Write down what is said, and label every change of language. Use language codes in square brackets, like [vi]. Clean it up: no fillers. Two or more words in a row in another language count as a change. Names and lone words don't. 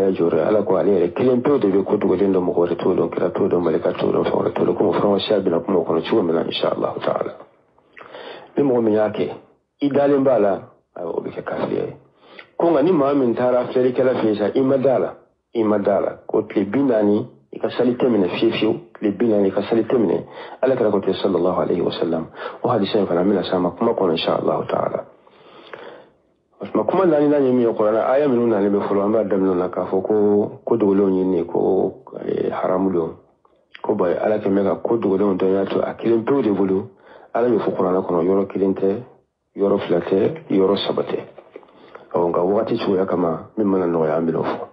[bm] ya jɔyɔrɔ ye ala ko ale yɛrɛ kelen pewu de bɛ ko dogolen dɔn mɔgɔ wɛrɛ t'o dɔn kira t'o dɔn malika t'o dɔn fɛn wɛrɛ t'o dɔn komi faransiya bɛna kuma o kɔnɔ cogo min na [ar] إن شاء الله تعالى [bm] ni mɔgɔ min y'a kɛ i dalen b'a la o bɛ kɛ kafiriya ye ko nka ni maa min taara filɛlikɛla fɛ yen sa i ma da la ko tile 40 i ka sali tɛmɛnɛ fiyewu tile 40 i ka sali tɛmɛnɛ ala kɛra ko tɛ [ar] صلى الله عليه وسلم [bm] o hadisa in fana bɛna s'a ma kuma kɔnɔ [ar] إن شاء الله تعالى [bm] ma kuma naani ye min ye kuranna aya minnu nalen bɛ fɔlɔ an b'a daminɛ na k'a fɔ ko dogolenw ɲinini ko haramu don ko ba ala kɛmɛ ka ko dogolenw dɔn y'a to a kelen pewu de bolo ala y'o fɔ kuranna kɔnɔ yɔrɔ kelen tɛ yɔrɔ fila tɛ yɔrɔ saba tɛ nka wagati cogoya kama min mana nɔgɔya an bɛn'o fɔ.